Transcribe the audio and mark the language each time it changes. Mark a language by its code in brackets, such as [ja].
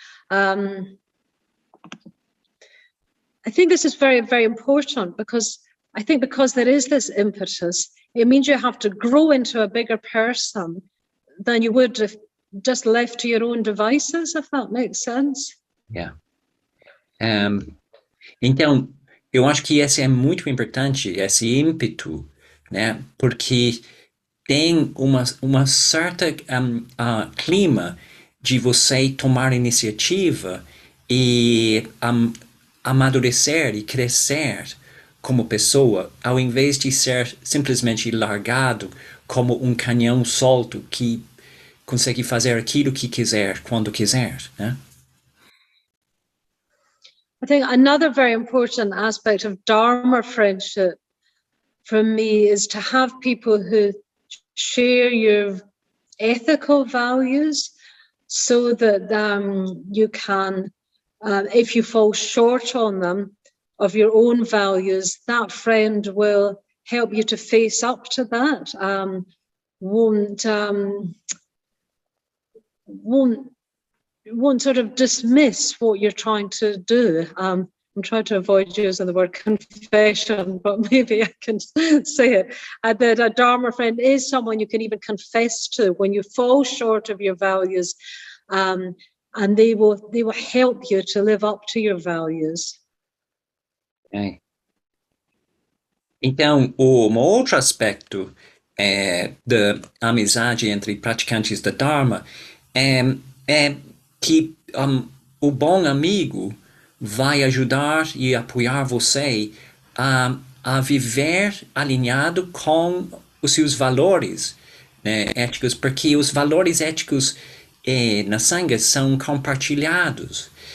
[en] I think this is very, very important because there is this impetus, it means you have to grow into a bigger person than you would if just left to your own devices, if that makes sense. Yeah. [pt] Então, eu acho que esse é muito importante, esse ímpeto, né? Porque tem uma certa clima de você tomar iniciativa e amadurecer e crescer como pessoa, ao invés de ser simplesmente largado como um canhão solto que consegue fazer aquilo que quiser, quando quiser, né? [en] I think another very important aspect of Dharma friendship for me is to have people who share your ethical values so that you can, if you fall short on them, of your own values, that friend will help you to face up to that, won't sort of dismiss what you're trying to do. I'm trying to avoid using the word confession, but maybe I can say it. That a Dharma friend is someone you can even confess to when you fall short of your values, and they will help you to live up to your values. Okay. [pt] Então, um outro aspecto da amizade entre praticantes da Dharma é que o bom amigo vai ajudar e apoiar você a viver alinhado com os seus valores, né, éticos, porque os valores éticos na Sangha são compartilhados.